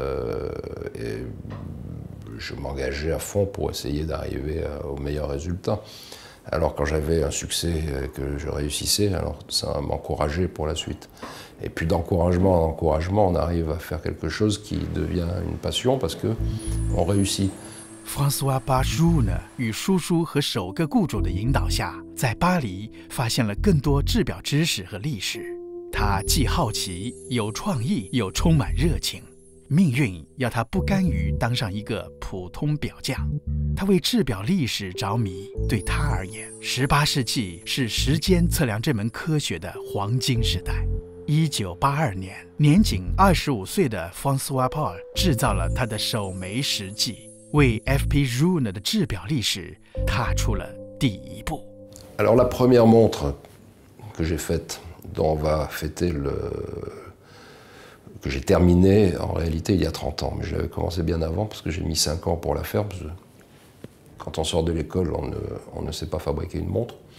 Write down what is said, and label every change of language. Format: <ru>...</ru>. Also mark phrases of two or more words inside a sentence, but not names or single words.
<fr>Et je m'engageais à fond pour essayer d'arriver au meilleur résultat. Alors quand j'avais un succès que je réussissais, alors ça m'encourageait pour la suite. Et puis d'encouragement en encouragement, on arrive à faire quelque chose qui devient une passion parce qu'on réussit.</fr> <zh>François Paul Rune 与叔叔和首个雇主的引导下，在巴黎发现了更多制表知识和历史。他既好奇、有创意，又充满热情。命运要他不甘于当上一个普通表匠，他为制表历史着迷。对他而言，18世纪是时间测量这门科学的黄金时代。1982年，年仅25岁的 François Paul 制造了他的首枚实际，为 FP Rune 的制表历史踏出了第一步。</zh> <fr>Alors la première montre que j'ai faite, dont on va fêter que j'ai terminé en réalité il y a 30 ans, mais j'avais commencé bien avant parce que j'ai mis 5 ans pour la faire, parce que quand on sort de l'école, on ne sait pas fabriquer une montre.</fr>